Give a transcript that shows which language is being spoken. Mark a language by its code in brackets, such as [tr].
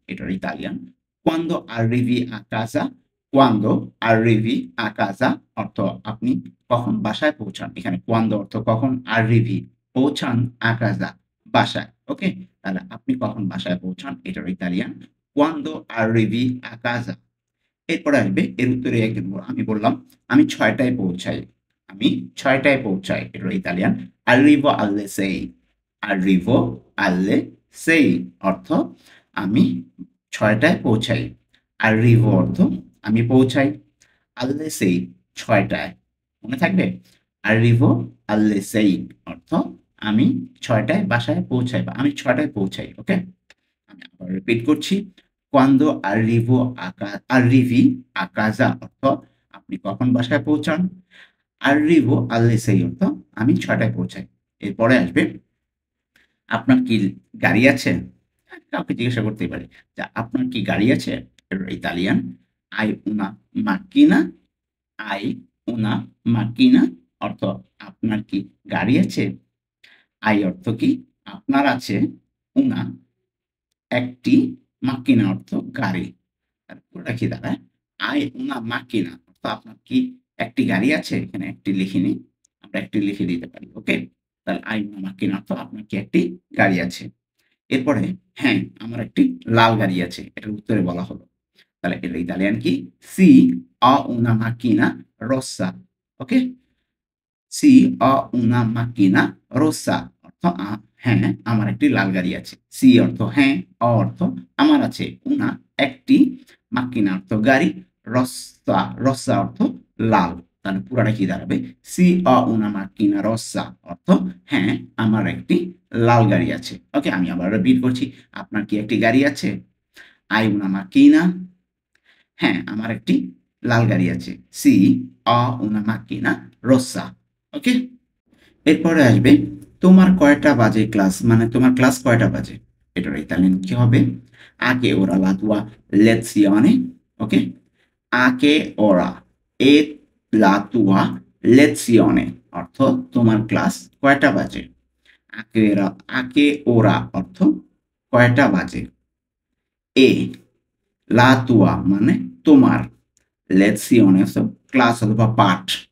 [bn] এটার Italian [it] "Quando arrivi a casa?" "Quando arrivi a casa" [bn] অর্থ আপনি কখন বাসায় পৌঁছান। এখানে "quando" অর্থ কখন, "arrivi" পৌঁছান, "a casa" বাসায়। ওকে? তাহলে আপনি কখন বাসায় পৌঁছান? এটার Italian [it] "Quando arrivi a casa?" [bn] এরপরে আসবে এর উত্তরে আমি বললাম, "আমি ৬ টায় পৌঁছাই।" আমি ৬ টায় পৌঁছাই। এটার Italian [it] "Arrivo alle 6" [bn] "Arrivo alle 6" অর্থ আমি ৬ টায় পৌঁছাই। "Arrivo" অর্থ আমি পৌঁছাই। "alle 6" ৬ টায়। মনে থাকবে? [it] "Arrivo alle 6" [bn] অর্থ আমি ৬ টায় বাসায় পৌঁছাই বা আমি ৬ টায় পৌঁছাই। ওকে? আমি আবার রিপিট করছি। [it] "Quando arrivi a casa" [bn] অর্থ আপনি কখন বাসায় পৌঁছান। [it] "Arrivo alle 6" [bn] অর্থ আমি ৬ টায় পৌঁছাই। এরপরে আসবে, "আপনার কি গাড়ি আছে?" কাউকে জিজ্ঞাসা করতেই পারি যে, "আপনার কি গাড়ি আছে?" এর Italian [it] "Hai una macchina?" "Hai una macchina" [bn] অর্থ আপনার কি গাড়ি আছে? "Hai" অর্থ কি? আপনার আছে। "una" একটি, "macchina" অর্থ গাড়ি। তাহলে পুরোটা কি দাঁড়ায়? [it] "Hai una macchina" [bn] অর্থ আপনার কি একটি গাড়ি আছে? এখানে একটি লিখিনি। আমরা একটি লিখে দিতে পারি। ওকে? তাহলে [it] "Hai una macchina" [bn] অর্থ আপনার কি একটি গাড়ি আছে। এরপরে, "হ্যাঁ, আমার একটি লাল গাড়ি আছে।" এটার উত্তরে বলা হলো। তাহলে এর ইতালিয়ান কি? [it] "Sì, ho una macchina rossa" ওকে? "Sì, ho una macchina rossa" [bn] অর্থ হ্যাঁ, আমার একটি লাল গাড়ি আছে। "Sì" অর্থ হ্যাঁ, "ho" অর্থ আমার আছে, "una" একটি, "macchina" অর্থ গাড়ি, "rossa" অর্থ লাল। তাহলে পুরাটা কি দাঁড়াবে? [it] "Sì, ho una macchina rossa" [bn] অর্থ হ্যাঁ, আমার একটি লাল গাড়ি আছে। ওকে? আমি আবার রিপিট করছি। আপনার কি একটি গাড়ি আছে? [it] "Hai una macchina?" [bn] হ্যাঁ, আমার একটি লাল গাড়ি আছে। [it] "Sì, ho una macchina rossa" ওকে? [bn] এরপরে আসবে, "তোমার কয়টা বাজে ক্লাস?" মানে তোমার ক্লাস কয়টা বাজে? এটার ইতালিয়ান কি হবে? [it] "A che ora la tua lezione?" ওকে? "A che ora è la tua lezione" [bn] অর্থ তোমার ক্লাস কয়টা বাজে? "A che ora" অর্থ কয়টা বাজে? "E" "la tua" মানে তোমার, "lezione" অর্থ ক্লাস অথবা পাঠ।